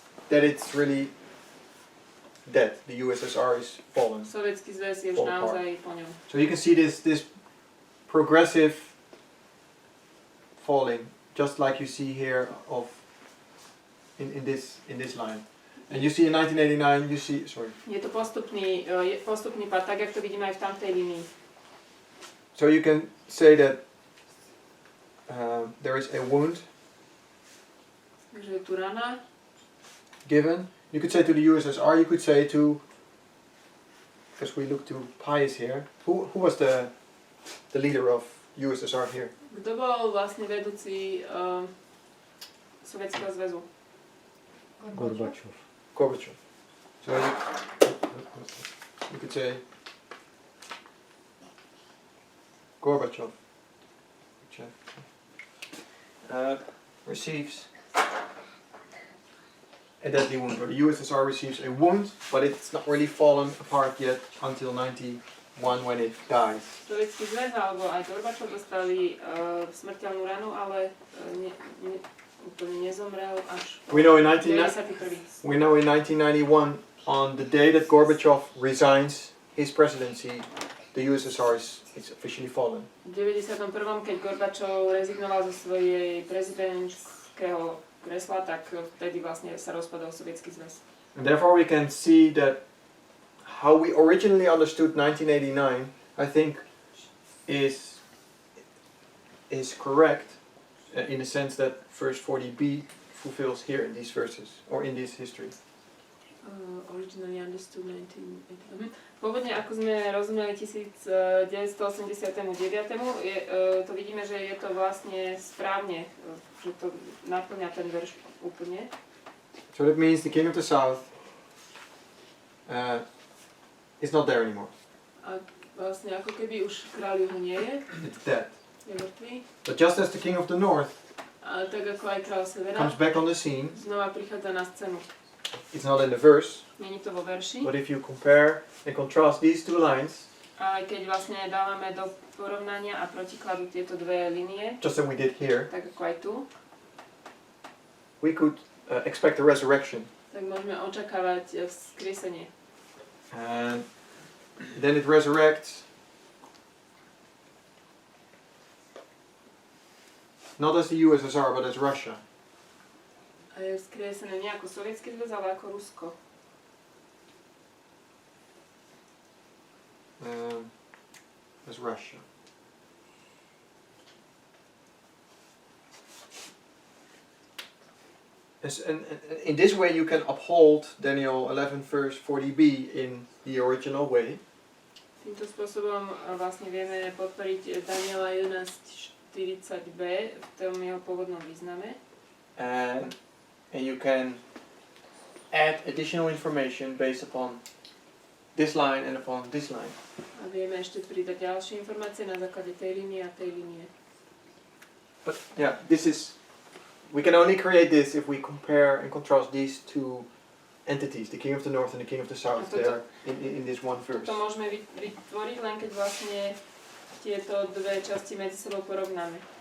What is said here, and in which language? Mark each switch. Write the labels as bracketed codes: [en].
[en] that it's really dead. The USSR is fallen. [sk] Sovietský zväz je už [en] Fall apart. [sk] naozaj po ňom. [en] So you can see this progressive falling, just like you see here in this line. And you see in 1989, you see, sorry. [sk] Je to postupný pád, tak jak to vidíme aj v tamtej línii. [en] So you can say that there is a wound [sk] Takže je tu rana. [en] given. You could say to the USSR, you could say to, because we look to Pius here, who was the leader of USSR here? [sk] Kto bol vlastne vedúci Sovietskeho zväzu? Gorbačov. [en] Gorbachev. So you could say Gorbachev receives a deadly wound, or the USSR receives a wound, but it's not really fallen apart yet until 91 when it dies. [sk] Sovietský zväz alebo aj Gorbačov dostali smrteľnú ranu, ale úplne nezomrel až [en] We know in 91. We know in 1991, on the day that Gorbachev resigns his presidency, the USSR is officially fallen. [sk] V 91. keď Gorbačov rezignoval zo svojej prezidentského kresla, tak vtedy vlastne sa rozpadol Sovietský zväz. [en] And therefore we can see that how we originally understood 1989, I think, is correct in the sense that verse 40b fulfills here in these verses, or in this history. Originally understood 1989. [sk] Pôvodne, ako sme rozumeli 1989, to vidíme, že je to vlastne správne, že to naplňa ten verš úplne. [en] So that means the king of the south is not there anymore. [sk] A vlastne ako keby už kráľ juhu nie je, [en] It's dead. [sk] je mŕtvý. [en] But just as the king of the north [sk] A tak ako aj kráľ severa, [en] comes back on the scene, [sk] znova prichádza na scénu. [en] it's not in the verse, [sk] Není to vo verši. [en] but if you compare and contrast these two lines, [sk] A aj keď vlastne dávame do porovnania a protikladu tieto dve linie, [en] just as we did here, [sk] tak ako aj tu, [en] we could expect a resurrection. [sk] tak môžeme očakávať vzkriesenie. [en] And then it resurrects not as the USSR, but as Russia. [sk] A je vzkriesené nie ako Sovietský zväz, ale ako Rusko. [en] As Russia. And in this way you can uphold Daniel 11 verse 40b in the original way. [sk] Týmto spôsobom vlastne vieme podporiť Daniela 11.40b v tom jeho pôvodnom význame. [en] And you can add additional information based upon this line and upon this line. [sk] A vieme ešte pridať ďalšie informácie na základe tej línie a tej línie. [en] But yeah, we can only create this if we compare and contrast these two entities, the king of the north and the king of the south, there in this one verse. [sk] To môžeme vytvoriť len keď vlastne tieto dve časti medzi sebou porovnáme.